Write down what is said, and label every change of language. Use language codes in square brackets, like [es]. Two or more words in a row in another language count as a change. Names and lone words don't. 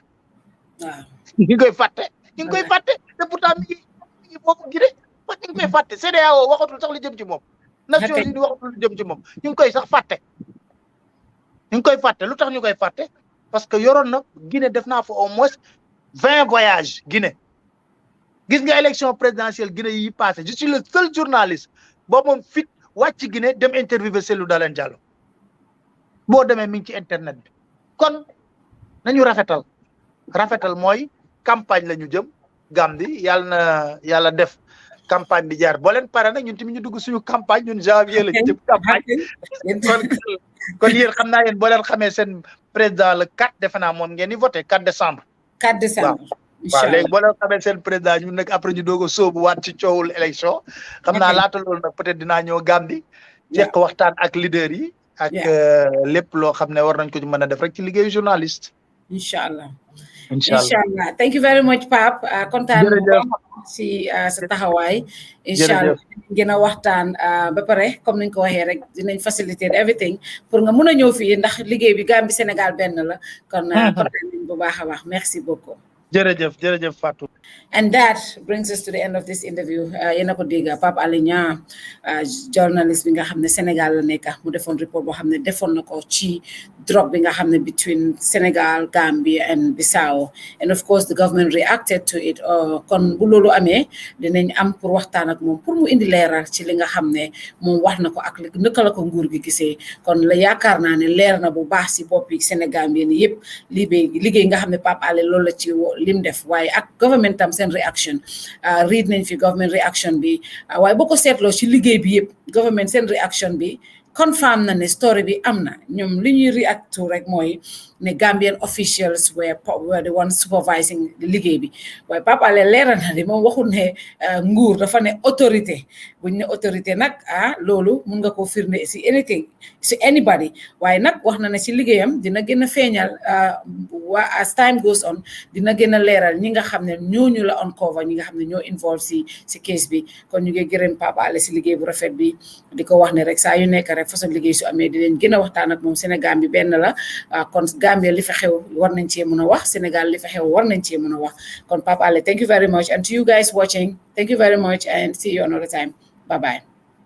[wo] waaw ñi ngi koy fàtte te pourtant mi ngi foofu gi de wax ñi ngi koy fàtte CEDEAO waxatul sax li jëm ci moom Nations Unies waxatul li jëm ci moom ñu ngi koy sax fàtte ñu ngi koy fàtte lu tax ñu koy fàtte [fr] parce que [wo] yoroon na Guinée def naa fa [fr] au moins 20 voyages [wo] Guinée gis nga [fr] élection présidentielle [wo] Guinée yi [fr] passé je suis le seul journaliste [wo] boo moom fit wàcc Guinée dem interviewer Cellou Dalein Diallo boo demee mi ngi ci internet bi kon nañu rafetal mooy campagne la ñu jëm Gambie yàlla def campagne bi jaar boo leen pare nag ñun tamit ñu dugg suñu campagne ñun janvier la ñu jëm campagne kon yéen xam naa yéen boo leen xamee seen président le 4 defe naa moom ngeen di voté [fr] 4 décembre. 4 décembre. [wo] waaw léegi boo leen xamee seen président ñun nag après ñu doog a sóobu waat ci coowul élection. xam naa laata loolu nag peut-être dinaa ñëw Gambie. fekk waxtaan ak leader yi. ak lépp loo xam ne war nañ ko ci mën a def rek ci liggéeyu journaliste. [ar] incha allah [en] thank you very much [wo] Pape kontaan si sa taxawaay [ar] incha allah [wo] gën a waxtaan ba pare comme niñ ko waxee rek dinañ faciliter everything pour nga mun a ñëw fii ndax liggéey bi Gambie Sénégal benn la kon kontaan nañ bu baax a baax [fr] merci beaucoup [wo] jërëjëf Fatou. [en] And that brings us to the end of this interview. [wo] Yéen a ko dégg Pape Alé Niang journalist bi nga xam ne Sénégal la nekk mu defoon report boo xam ne defoon na ko ci drogue bi nga xam ne between Sénégal, Gambia and Bissau. [en] And of course the government reacted to it. [wo] Kon bu loolu amee dinañ am pour waxtaan ak moom pour mu indi leeral ci li nga xam ne moom wax na ko ak naka la ko nguur gi gisee kon la yaakaar naa ne leer na bu baax si boppi Sénégal bi yëpp liggéey nga xam ne Pape Alé loolu la ci lim def waaye ak government tam seen réaction read nañ fi government réaction bi waaye boo ko seetloo ci liggéey bi yëpp government seen réaction bi confirm na ne story bi am na ñoom li ñuy [en] react to [wo] rek mooy ne [en] Gambian officials were the ones supervising [wo] liggéey bi waaye Pape Alé leeral na di moom waxul ne nguur dafa ne autorité buñ ne autorité nag loolu mun nga koo firnde si anything si anybody waaye nag wax na ne si liggéeyam dina gën a feeñal [en] as time goes on [wo] dina gën a leeral ñi nga xam ne ñooñu la uncover ñi nga xam ne ñoo involve si case bi kon ñu ngi gërëm Pape Alé si liggéey bu rafet bi di ko wax ne rek saa yu nekk rek façon liggéey su amee dinañ gën a waxtaan ak moom Sénégal bi benn la kon Gambia li fa xew war nañ cee mën a wax Sénégal li fa xew war nañ cee mën a wax kon Pape Alé [en] thank you very much and to you guys watching thank you very much and see you another time bye bye